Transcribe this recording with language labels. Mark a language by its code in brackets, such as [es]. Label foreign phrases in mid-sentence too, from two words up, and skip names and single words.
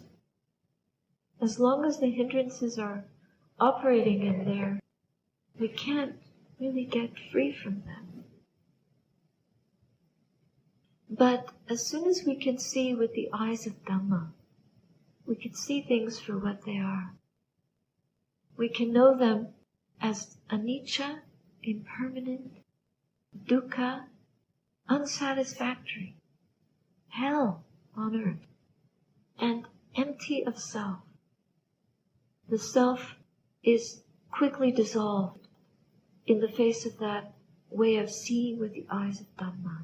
[en] As long as the hindrances are operating in there, we can't really get free from them. But as soon as we can see with the eyes of Dhamma, we can see things for what they are. We can know them as anicca, impermanent, dukkha, unsatisfactory, hell on earth, and empty of self. The self is quickly dissolved in the face of that way of seeing with the eyes of Dhamma.